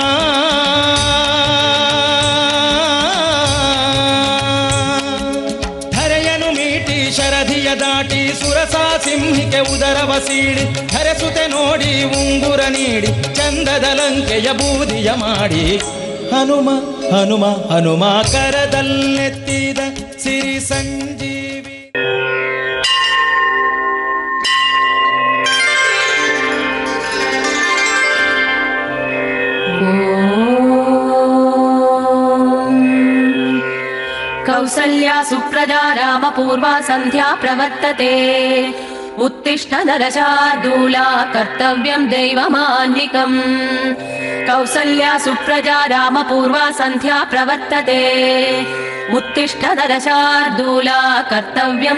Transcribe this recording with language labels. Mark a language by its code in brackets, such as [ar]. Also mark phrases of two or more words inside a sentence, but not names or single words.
[kn] ಧರೆಯನು ಮೀಟಿ ಶರಧಿಯ ದಾಟಿ ಸುರಸಾ ಸಿಂಹಿಕೆ ಉದರವ ಸೀಳಿ ಧರೆಸುತೆ ನೋಡಿ ಉಂಗುರ ನೀಡಿ ಚಂದದ ಲಂಕೆಯ ಬೂದಿಯ ಮಾಡಿ ಹನುಮ ಹನುಮ ಹನುಮ ಕರದಲ್ಲೆತ್ತಿದ ಸಿರಿ ಸಂಜೀವಿ [sa] ಕೌಸಲ್ಯಾ ಸುಪ್ರಜಾ ರಾಮ ಪೂರ್ವಾ ಸಂಧ್ಯಾ ಪ್ರವರ್ತತೆ उत्तिष्ठ नरशार्दूला कर्तव्यं दैवमान्निकम् कौसल्या सुप्रजा रामपूर्वा सन्ध्या प्रवर्तते उत्तिष्ठ नरशार्दूला कर्तव्यं